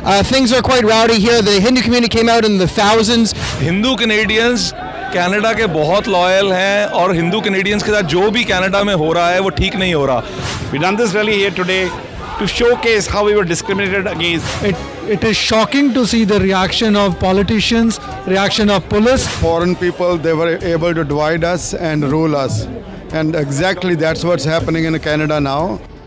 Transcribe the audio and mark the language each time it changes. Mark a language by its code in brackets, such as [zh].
[en] Things are quite rowdy here. The Hindu community came out in the thousands. [hi] Hindu Canadians Canada के बहुत loyal हैं और Hindu Canadians के साथ जो भी कनाडा में हो रहा है वो ठीक नहीं हो रहा. [en] We done this rally here today to showcase how we were discriminated against. It is shocking to see the reaction of politicians, reaction of police. Foreign people, they were able to divide us and rule us. And exactly that's what's happening in Canada now.